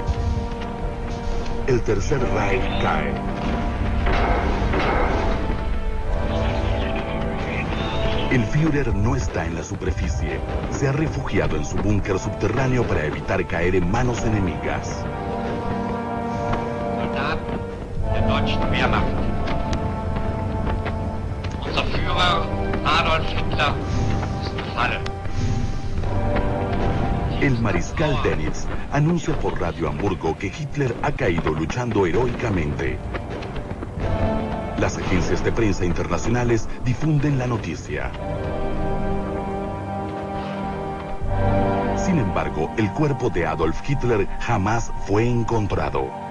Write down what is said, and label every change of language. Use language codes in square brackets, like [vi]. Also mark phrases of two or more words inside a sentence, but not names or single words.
[es] El Tercer Reich cae. El Führer no está en la superficie. Se ha refugiado en su búnker subterráneo para evitar caer en manos enemigas. [de] Soldaten der deutschen Wehrmacht. Unser Führer Adolf Hitler ist gefallen. [es] El mariscal Dönitz anuncia por Radio Hamburgo que Hitler ha caído luchando heroicamente. Las agencias de prensa internacionales difunden la noticia. Sin embargo, el cuerpo de Adolf Hitler jamás fue encontrado.